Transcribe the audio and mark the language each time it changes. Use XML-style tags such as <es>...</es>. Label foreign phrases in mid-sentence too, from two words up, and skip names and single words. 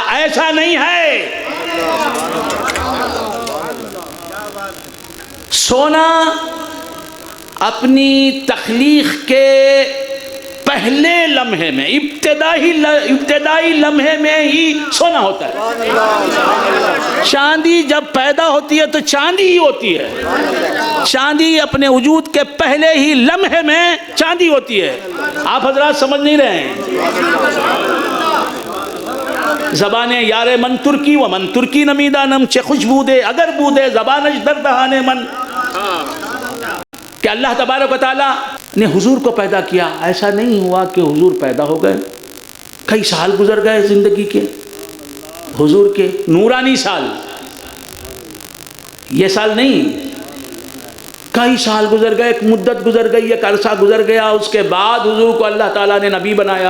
<ur>ایسا نہیں ہے سونا اپنی تخلیق کے پہلے لمحے میں، ابتدائی لمحے میں ہی سونا ہوتا ہے۔ چاندی جب پیدا ہوتی ہے تو چاندی ہی ہوتی ہے، چاندی اپنے وجود کے پہلے ہی لمحے میں چاندی ہوتی ہے۔ آپ حضرات سمجھ نہیں رہے ہیں۔</ur> <fa>زبانیں یار من ترکی و من ترکی نمیدانم چه خوش بوده اگر بوده زبانش در دهان من،</fa> <ur>کہ اللہ تبارک و تعالی نے حضور کو پیدا کیا. ایسا نہیں ہوا کہ حضور پیدا ہو گئے، کئی سال گزر گئے زندگی کے حضور کے، نورانی سال، یہ سال نہیں، کئی سال گزر گئے، ایک مدت گزر گئی، ایک عرصہ گزر گیا، اس کے بعد حضور کو اللہ تعالیٰ نے نبی بنایا.</ur>